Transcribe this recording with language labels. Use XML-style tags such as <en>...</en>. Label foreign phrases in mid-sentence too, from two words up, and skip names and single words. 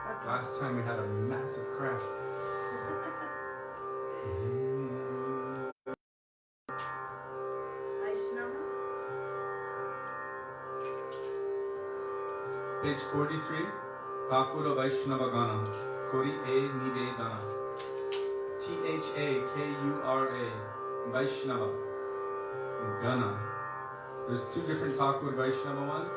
<en>Last time we had a massive crash. Vaisnava. Page 43. Thakura Vaishnava Gana. Kori E Nivedana. Thakura. Vaishnava. Gana. There's two different Thakur Vaishnava ones.</en>